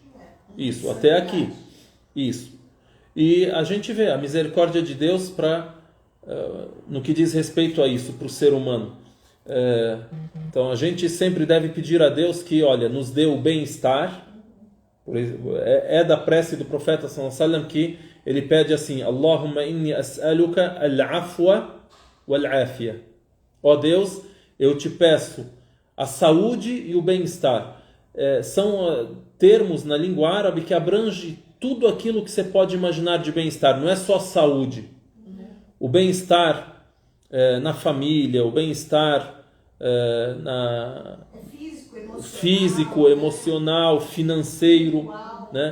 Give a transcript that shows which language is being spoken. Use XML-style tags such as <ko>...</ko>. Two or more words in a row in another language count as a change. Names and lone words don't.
<pt>Isso, até aqui. Isso. E a gente vê a misericórdia de Deus no que diz respeito a isso, para o ser humano. Então a gente sempre deve pedir a Deus que, olha, nos dê o bem-estar. É da prece do profeta</pt> <ar>صلى الله عليه وسلم</ar> <pt>que ele pede assim:</pt> <ar>اللهم إني أسألك العفو والعافية.</ar> <pt>Ó Deus, eu te peço a saúde e o bem-estar. São termos na língua árabe que abrange tudo aquilo que você pode imaginar de bem-estar. Não é só saúde. O bem-estar na família, o bem-estar físico, emocional, financeiro, né?</pt>